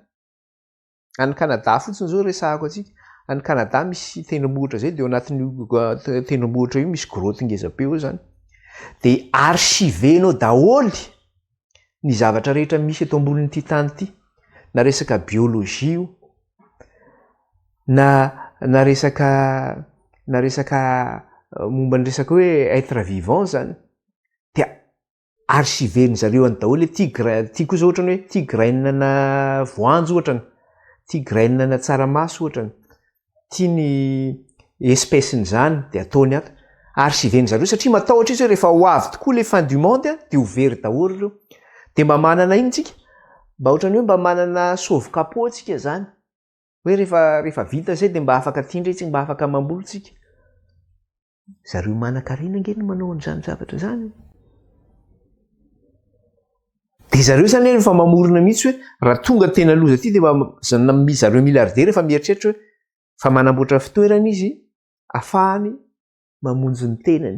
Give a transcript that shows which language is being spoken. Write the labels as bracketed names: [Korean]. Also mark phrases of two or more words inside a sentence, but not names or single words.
[Malagasy] Any Canada fotsiny zao resahako atsika. Any Canada misy tendrombohitra zay dia ao anatin'io tendrombohitra io misy grotte ngeza-be eo zany. Dia archivenao daholy ny zavatra rehetra misy eto ambonin'ity tany ity. Na resaka biolojia io, na resaka momba ny resaka hoe [French] être vivant [Malagasy] zany, dia archiveny zareo any daholo. Ty koa zao ohatrany hoe ty grainina voanjo ohatrany, ty grainina tsaramaso ohatrany, ty ny espèce-ny zany dia ataony ato. Archiveny zareo satria matahotra izy hoe rehefa ho avy tokoa le [French] fin du monde [Malagasy] dia ho very daholo ireo. Dia mba manana iny tsika, mba ohatrany hoe mba manana sauve-capot tsika zany. Hoe rehefa vita zay dia mba afaka tindra tsika, mba afaka mamboly tsika. Zareo manan-karena nge no manao an'izany zavatra zany. Dia zareo zany rehefa mamorona mihitsy hoe raha tonga tena loza aty dia zareo miliardera efa mieritreritra hoe fa manamboatra fitoerana izy ahafahany mamonjy ny tenany.